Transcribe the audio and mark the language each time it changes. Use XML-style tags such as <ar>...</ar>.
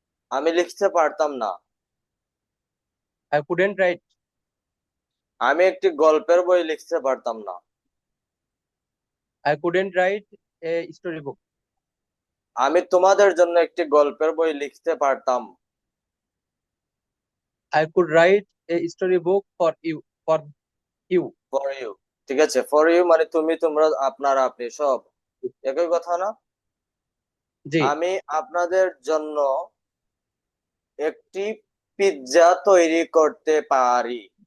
<bn>আমি লিখতে পারতাম না।</bn> <en>I couldn't write.</en> <bn>আমি একটি গল্পের বই লিখতে পারতাম না।</bn> <en>I couldn't write a story book.</en> <bn>আমি তোমাদের জন্য একটি গল্পের বই লিখতে পারতাম।</bn> <en>I could write a storybook for you. For you. For you.</en> <bn>ঠিক আছে,</bn> <en>for you</en> <bn>মানে তুমি, তোমরা, আপনারা, আপনি, সব একই কথা না? জি। আমি আপনাদের জন্য একটি পিৎজা তৈরি করতে পারি।</bn>